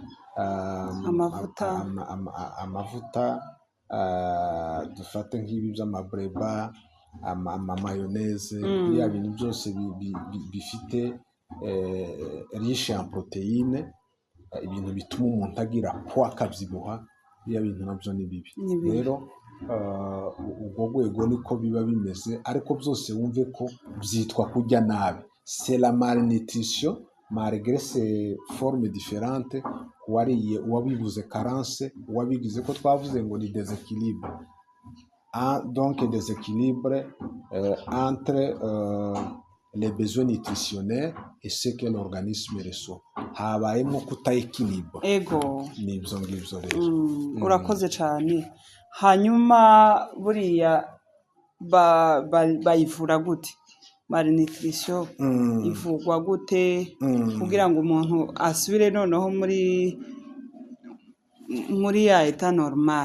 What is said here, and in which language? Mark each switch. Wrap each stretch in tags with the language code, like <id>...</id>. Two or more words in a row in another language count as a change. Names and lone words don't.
<rw>amavuta, dufate nk'ibi by'amabreba, amamayoneze, biriya bintu byose bifite rishe</rw> <fr>en proteine,</fr> <rw>ibintu bituma umuntu agira poids akabyibuha, biriya bintu nabyo ni bibi. Rero ubwo rwego niko biba bimeze, ariko byose wumve ko byitwa kurya nabi.</rw> <fr>C'est la malnutrition malgré ses formes différentes.</fr> <rw>Uwariye, uwabivuze carence, uwabigize ko twavuze ngo ni déséquilibre.</rw> <fr>Donc déséquilibre entre les besoins nutritionnels et ce que l'organisme reçoit.</fr> <rw>Habayemo kutayikilibre. Ni ibyo ngibyo rero. Urakoze cyane. Hanyuma buriya bayivura gute? Malnutrition ivugwa gute kugira ngo umuntu asubire noneho muri ya</rw> <fr>eta normal?</fr>